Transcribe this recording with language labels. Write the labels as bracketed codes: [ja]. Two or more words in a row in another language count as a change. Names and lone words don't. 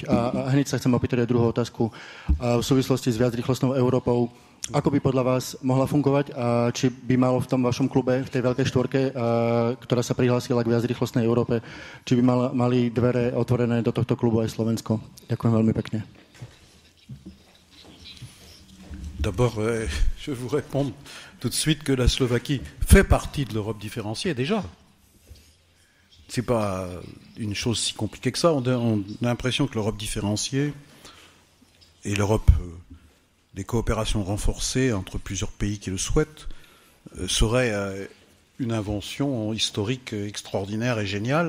[sk] A hneď sa chcem opýtať aj druhú otázku. V súvislosti s viacrýchlostnou Európou, ako by podľa vás mohla fungovať? A či by malo v tom vašom klube, v tej veľkej štvorke, ktorá sa prihlásila k viacrýchlostnej Európe, či by mali dvere otvorené do tohto klubu aj Slovensko? Ďakujem veľmi pekne. [fr] D'abord, je vous réponds tout de suite que la Slovaquie fait partie de l'Europe différenciée déjà. c'est pas une chose si compliquée que ça. On a l'impression que l'Europe différenciée et l'Europe des coopérations renforcées entre plusieurs pays qui le souhaitent serait une invention historique extraordinaire et géniale.